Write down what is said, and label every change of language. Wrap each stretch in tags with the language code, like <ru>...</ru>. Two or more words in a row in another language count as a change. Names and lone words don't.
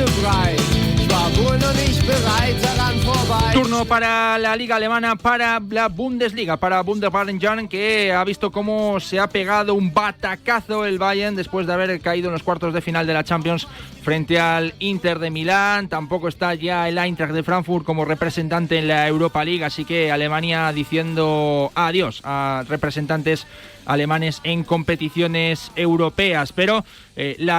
<de>Ich war wohl noch nicht bereit, daran vorbei.</de> <es>Turno para la Liga Alemana, para la Bundesliga, para Bayern, que ha visto cómo se ha pegado un batacazo el Bayern después de haber caído en los cuartos de final de la Champions frente al Inter de Milán. Tampoco está ya el Eintracht de Frankfurt como representante en la Europa League, así que Alemania diciendo adiós a representantes alemanes en competiciones europeas, pero la</es>